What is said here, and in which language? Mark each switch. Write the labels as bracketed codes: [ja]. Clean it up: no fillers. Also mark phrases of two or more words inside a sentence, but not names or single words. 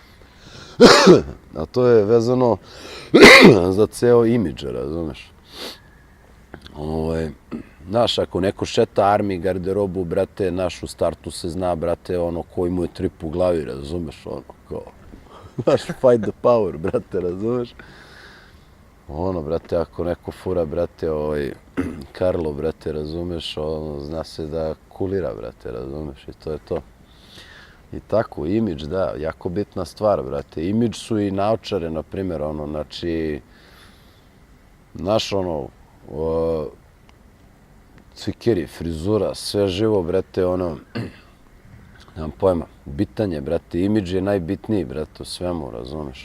[sr] A to je vezano za ceo imidž, razumeš. Znaš, ako neko šeta armi, garderobu, brate, naš u startu se zna, brate, ono, koji mu je trip u glavi, razumeš, ono, kao, znaš, [en] fight the power, [sr] brate, razumeš. Ono, brate, ako neko fura, brate, Karlo, brate, razumeš, ono, zna se da kulira, brate, razumeš, i to je to. I tako, imidž, da, jako bitna stvar, brate. Imidž su i naočare, na primjer, ono, znači, naš, ono, cvikeri, frizura, sve živo, brate, ono, nemam pojma, bitan je, brate, imidž je najbitniji, brate, u svemu, razumeš.